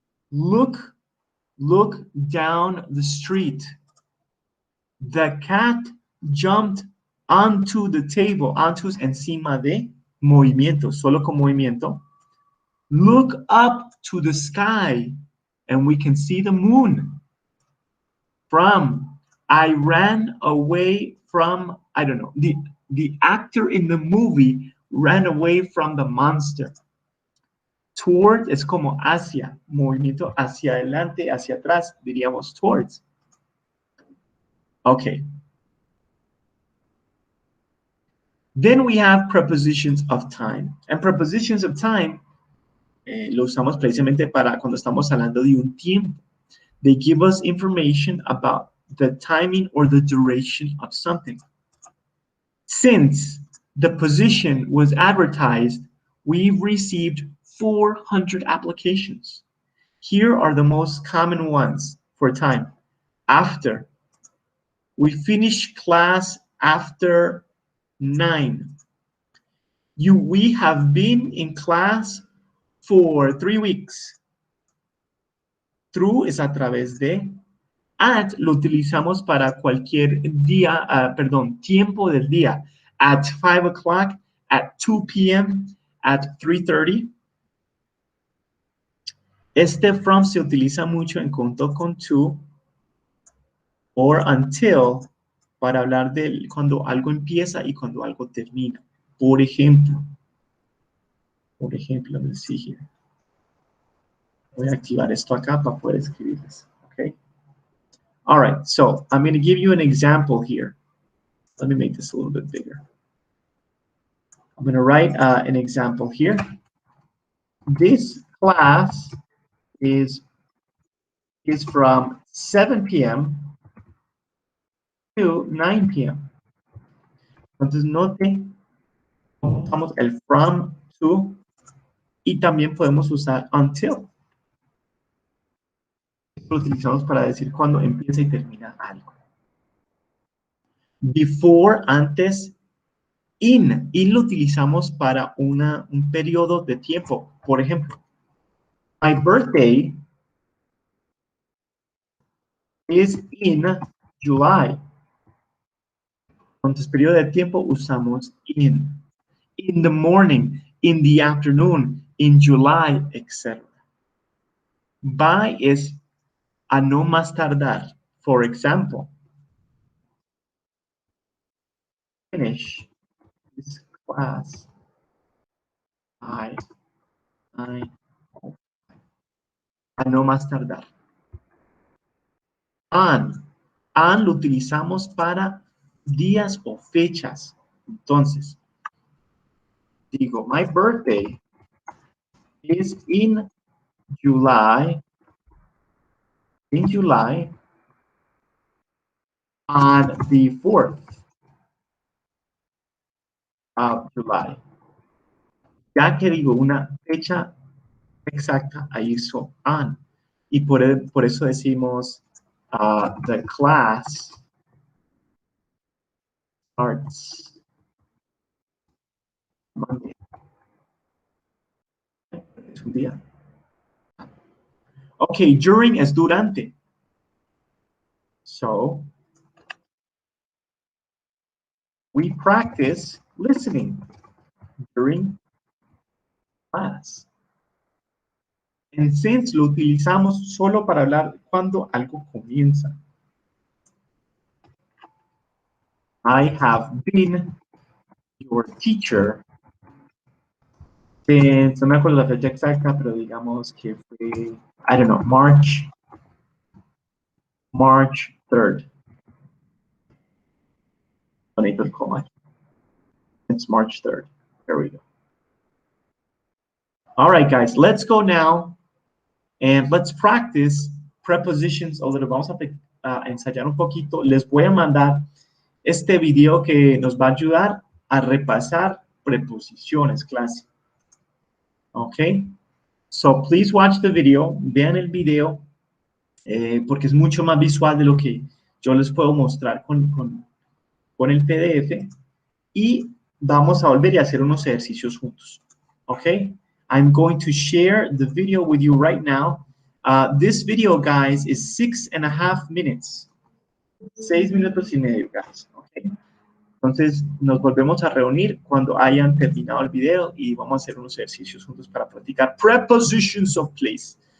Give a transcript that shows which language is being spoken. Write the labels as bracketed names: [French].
[English] Look down the street. The cat jumped onto the table. [Spanish] Onto es encima de, movimiento, solo con movimiento. [English] Look up to the sky and we can see the moon. From, I ran away from, I don't know, the actor in the movie ran away from the monster. [Spanish] Toward es como hacia, movimiento hacia adelante, hacia atrás, diríamos towards. Okay. [English] Then we have prepositions of time. And prepositions of time [Spanish] lo usamos precisamente para cuando estamos hablando de un tiempo. [English] They give us information about the timing or the duration of something. Since the position was advertised, we've received 400 applications. Here are the most common ones for time. After. We finished class after 9. We have been in class for 3 weeks. [Spanish] Through es a través de. At lo utilizamos para cualquier día, tiempo del día. [English] At 5 o'clock, at 2 p.m., at 3:30. [Spanish] Este from se utiliza mucho en conjunto con [English] to or until [Spanish] para hablar de cuando algo empieza y cuando algo termina. Por ejemplo, [English] let me see here. [Spanish] Voy a activar esto acá para poder escribirles. [English] Okay. All right, so I'm going to give you an example here. Let me make this a little bit bigger. I'm going to write an example here. This class is from 7 p.m. to 9 p.m. [Spanish] Entonces note, usamos el from, to, y también podemos usar until. Lo utilizamos para decir cuando empieza y termina algo. Before, antes, in. In lo utilizamos para un periodo de tiempo. Por ejemplo, [English] my birthday is in July. [Spanish] Entonces, periodo de tiempo usamos in. [English] In the morning, in the afternoon, in July, etc. [Spanish] By es a no más tardar. [English] For example, finish this class by [Spanish] a no más tardar. On lo utilizamos para días o fechas. Entonces, digo, [English] my birthday is in July, on the 4th of July. [Spanish] Ya que digo una fecha exacta, ahí uso on. Y por eso decimos [English] the class starts Monday. [Spanish] Es un día. Okay, during es durante. [English] So, we practice listening during class. And since [Spanish] lo utilizamos solo para hablar cuando algo comienza. [English] I have been your teacher since, [Spanish] no me acuerdo la fecha exacta, pero digamos que fue, [English] I don't know, March 3rd. It's March 3rd. There we go. All right, guys, let's go now and let's practice prepositions a little. [Spanish] Vamos a ensayar un poquito. Les voy a mandar este video que nos va a ayudar a repasar preposiciones, clase. [English] Okay, so please watch the video. [Spanish] Vean el video porque es mucho más visual de lo que yo les puedo mostrar con el PDF. Y vamos a volver y hacer unos ejercicios juntos. [English] Okay, I'm going to share the video with you right now. This video, guys, is 6.5 minutes. [Spanish] 6 minutos y medio, guys. Okay. Entonces, nos volvemos a reunir cuando hayan terminado el video y vamos a hacer unos ejercicios juntos para practicar [English] prepositions of place.